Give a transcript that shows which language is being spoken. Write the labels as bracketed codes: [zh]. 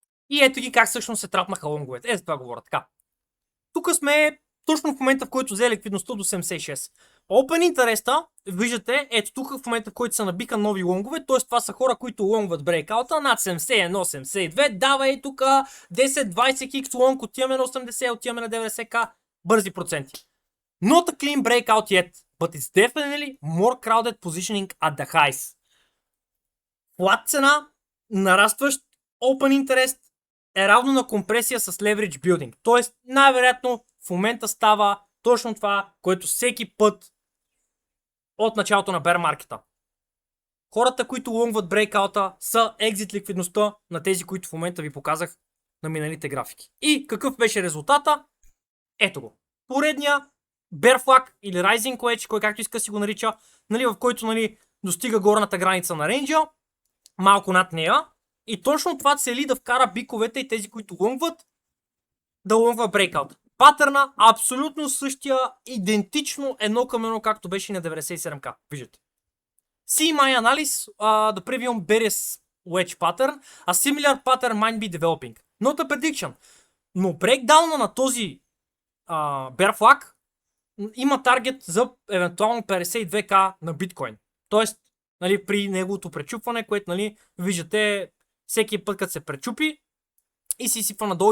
[bg] И ето ги как всъщност се трапнаха лонговете. Ето това говоря. Така. Тук сме точно в момента, в който взе ликвидността до 76. Open Interest, виждате, ето тук в момента, в който се набиха нови лонгове, т.е. това са хора, които лонгват брейкаута над 71, 72, давай тук 10-20 хикс лонг, отиваме на 80, отиваме на 90к, бързи проценти. [en] Not a clean breakout yet, but it's definitely more crowded positioning at the highs. [bg] Флат цена, нарастващ Open Interest е равно на компресия с Leverage Building. Тоест, най-вероятно в момента става точно това, което всеки път от началото на bear маркета. Хората, които лонгват брейкаута, са екзит ликвидността на тези, които в момента ви показах на миналите графики. И какъв беше резултата? Ето го. Поредния bear flag или rising wedge, кой както иска си го нарича, нали, в който нали, достига горната граница на рейнджа, малко над нея. И точно това цели да вкара биковете и тези, които лонгват, да лонгва брейкаут. Патърна абсолютно същия, идентично едно към едно, както беше и на 97к. Виждате. [en] See my analysis, the premium bearish wedge pattern, a similar pattern might be developing. Not a prediction. [bg] Но брейкдауна на този bear flag има таргет за евентуално 52к на биткоин. Тоест, нали, при неговото пречупване, което нали, виждате всеки път, като се пречупи и си сипва надолу.